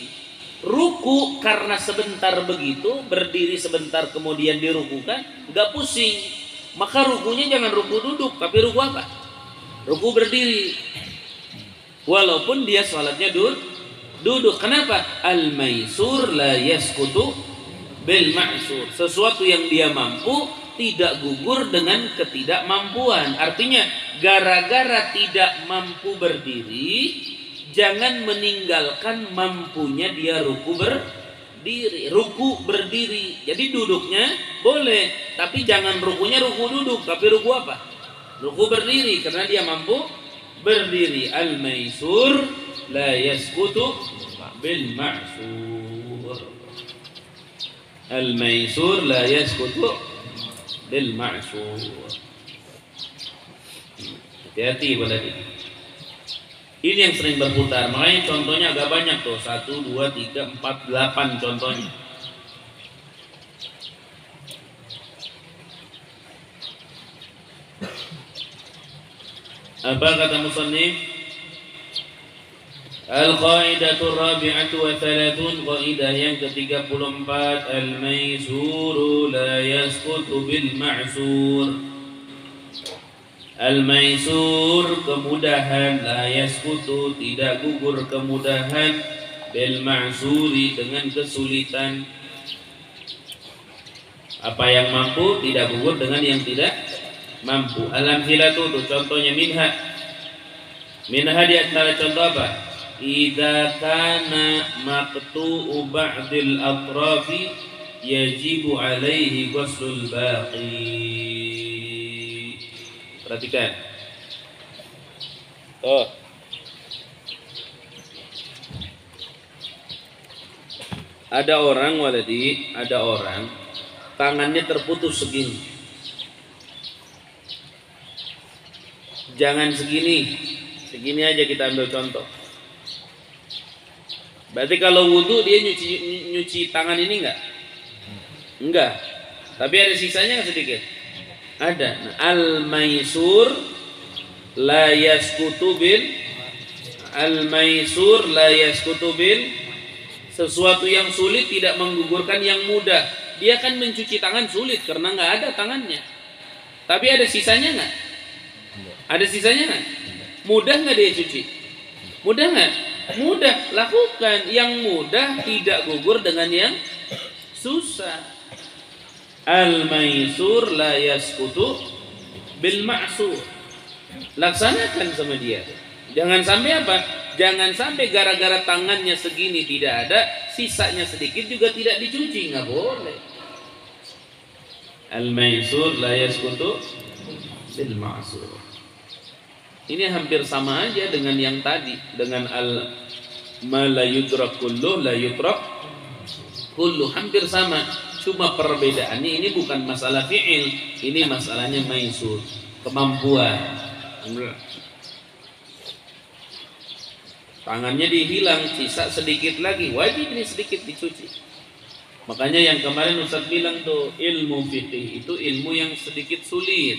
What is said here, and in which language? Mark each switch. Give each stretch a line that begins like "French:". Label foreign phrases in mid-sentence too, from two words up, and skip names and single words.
Indonesian: Ruku karena sebentar begitu, berdiri sebentar kemudian dirukukan, nggak pusing. Maka rukunya jangan ruku duduk, tapi ruku apa? Ruku berdiri. Walaupun dia sholatnya duduk. Kenapa?
Arabic: الميسور لا يسقط بالمعسور.
Indonesian: Sesuatu yang dia mampu tidak gugur dengan ketidakmampuan. Artinya gara-gara tidak mampu berdiri, jangan meninggalkan mampunya dia ruku berdiri. Ruku berdiri. Jadi duduknya boleh, tapi jangan rukunya ruku duduk, tapi ruku apa? Ruku berdiri karena dia mampu berdiri.
Arabic: الميسور لا يسقط بالمعسور. الميسور لا يسقط بالمعسور.
Indonesian: Hati-hati berarti. Ini yang sering berputar. Makanya contohnya agak banyak tuh. 1, 2, 3, 4, 8 contohnya. Apa kata musannif?
Arabic: القاعدة الرابعة والثلاثون,
Indonesian: qaidah yang ke-34,
Arabic: الميسور لا يسقط بالمعسور.
Indonesian: Al-maisur, kemudahan,
Arabic: لا يسقط,
Indonesian: tidak gugur kemudahan,
Arabic: بالمعسور,
Indonesian: dengan kesulitan. Apa yang mampu tidak gugur dengan yang tidak mampu. Al-amthilatu, itu contohnya minha. Minha di antara contoh apa?
Arabic: إذا كان مقطوع بعض الأطراف يجب عليه غسل الباقي.
Indonesian: Perhatikan. Ada orang waladi, ada orang tangannya terputus segini. Jangan segini. Segini aja kita ambil contoh. Berarti kalau wudhu dia nyuci tangan ini enggak? Enggak. Tapi ada sisanya nggak sedikit? Ada. Nah,
Arabic: الميسور لا يسقط ب، الميسور لا يسقط ب,
Indonesian: sesuatu yang sulit tidak menggugurkan yang mudah. Dia kan mencuci tangan sulit karena nggak ada tangannya. Tapi ada sisanya nggak? Ada sisanya nggak? Mudah nggak dia cuci? Mudah nggak? Mudah. Lakukan yang mudah, tidak gugur dengan yang susah.
Arabic: الميسور لا يسقط بالمعسور.
Indonesian: Laksanakan sama dia. Jangan sampai apa? Jangan sampai gara-gara tangannya segini tidak ada, sisanya sedikit juga tidak dicuci. Nggak boleh.
Arabic: الميسور لا يسقط بالمعسور.
Indonesian: Ini hampir sama aja dengan yang tadi, dengan
Arabic: ما لا يدرك كله لا يترك كله,
Indonesian: hampir sama. Cuma perbedaannya ini bukan masalah fi'il, ini masalahnya maisur, kemampuan. Tangannya dihilang, sisa sedikit lagi, wajib ini sedikit dicuci. Makanya yang kemarin Ustaz bilang tuh, ilmu fikih itu ilmu yang sedikit sulit.